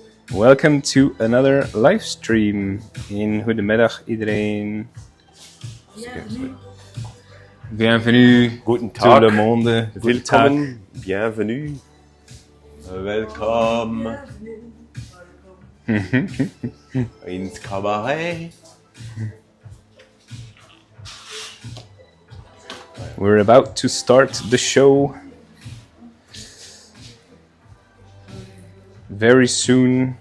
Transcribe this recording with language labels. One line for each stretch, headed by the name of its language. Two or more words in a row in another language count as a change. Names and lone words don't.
English: Welcome to another live stream in
Dutch: Goedemiddag iedereen.
French: Bienvenue.
German: Guten
French: Tout
German: Tag.
French: le monde.
German: Willkommen. Bienvenue.
English: Welcome.
German: Ins Cabaret.
English: We're about to start the show very soon.